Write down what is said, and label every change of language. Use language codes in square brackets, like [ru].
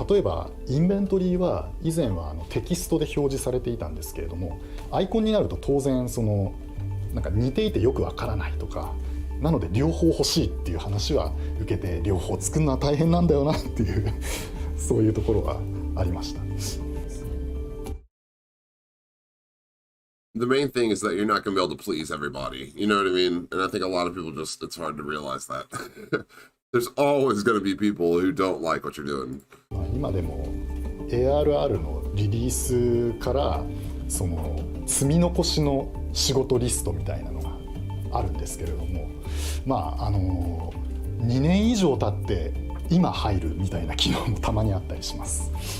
[ja] 例えばインベントリーは以前はテキストで表示されていたんですけれども、アイコンになると当然なんか似ていてよくわからないとか、なので両方欲しいっていう話は受けて、両方作るのは大変なんだよなっていうそういうところがありました。 [en] The main thing is that you're not going to be able to please everybody. You know what I mean? And I think a lot of people it's hard to realize that. There's always going to be people who don't like what you're doing. [ja] 今でも ARR のリリースから積み残しの仕事リストみたいなのがあるんですけれども、2年以上経って今入るみたいな機能もたまにあったりします。